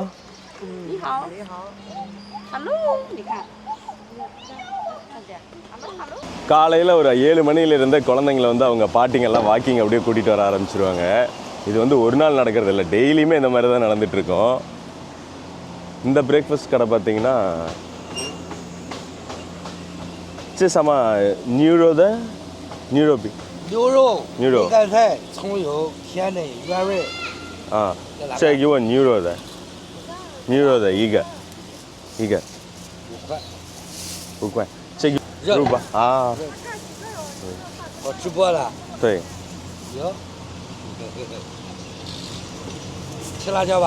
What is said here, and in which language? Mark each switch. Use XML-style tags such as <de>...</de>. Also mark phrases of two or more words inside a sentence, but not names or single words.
<ta>காலையில் ஒரு 7 மணியிலிருந்த குழந்தைங்கள வந்து அவங்க பாட்டிங்கெல்லாம் வாக்கிங் அப்படியே கூட்டிகிட்டு வர ஆரம்பிச்சிருவாங்க. இது வந்து ஒரு நாள் நடக்கிறது இல்லை, டெய்லியுமே இந்த மாதிரி தான் நடந்துகிட்ருக்கோம். இந்த பிரேக்ஃபாஸ்ட் கடை பார்த்தீங்கன்னா சமா நியூரோத நியூரோபி</ta> <zh>牛肉干菜葱油甜的原味啊，这给我牛肉的一个5块，这个肉吧啊，我直播了，对，有，吃辣椒吧？</zh>